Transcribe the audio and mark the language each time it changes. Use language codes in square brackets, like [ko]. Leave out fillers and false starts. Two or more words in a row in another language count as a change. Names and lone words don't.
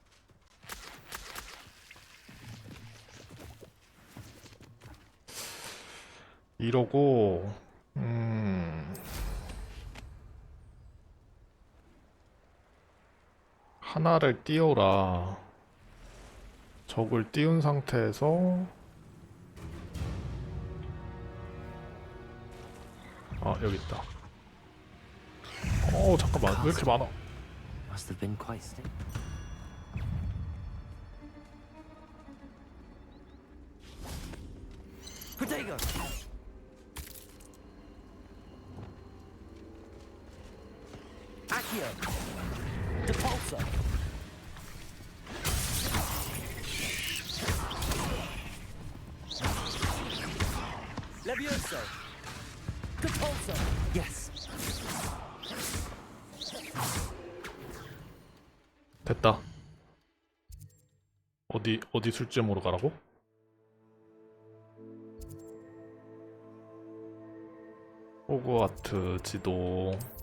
[ko] 이러고 하나를 띄워라. 적을 띄운 상태에서 여기 있다. 잠깐만, 왜 이렇게 많아? [en] Must have been quite still. Potato. Accio. Depulso. Levioso. Depulso. Yes. [ko] 됐다. 어디 술집으로 가라고? 호그와트 지도.